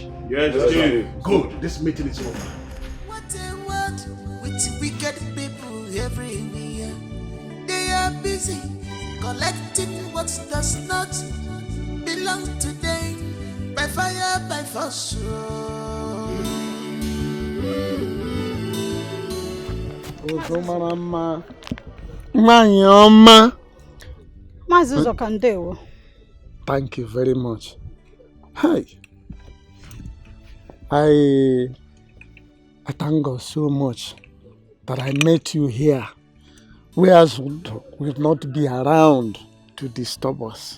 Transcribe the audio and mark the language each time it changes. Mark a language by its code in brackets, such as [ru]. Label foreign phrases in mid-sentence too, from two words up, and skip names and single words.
[en] Yes, Chief. Good. This meeting is over. What a world with wicked people everywhere. They are busy collecting what does not belong to them by fire, by force. Mama. Mama. Mazuzo Kandewo. Thank you very much. Hi. I thank God so much that I met you here, whereas will not be around to disturb us.